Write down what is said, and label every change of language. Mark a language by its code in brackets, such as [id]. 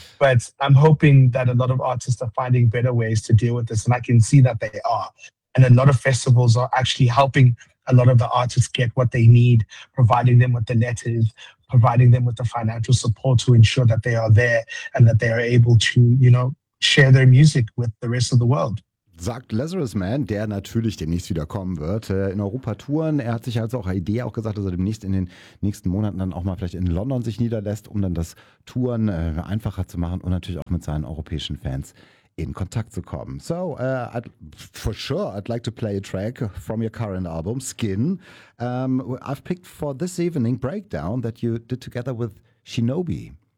[en] But I'm hoping that a lot of artists are finding better ways to deal with this, and I can see that they are. And a lot of festivals are actually helping a lot of the artists get what they need, providing them with the letters, providing them with the financial support to ensure that they are there and that they are able to, share their music with the rest of the world. [de] Sagt Lazarus Man, der natürlich demnächst wieder kommen wird, in Europa touren. Er hat sich also auch eine Idee auch gesagt, dass er demnächst in den nächsten Monaten dann auch mal vielleicht in London sich niederlässt, um dann das Touren einfacher zu machen und natürlich auch mit seinen europäischen Fans in Kontakt zu kommen. [en] So, for sure, I'd like to play a track from your current album, Skin. I've picked for this evening Breakdown that you did together with Shinobi.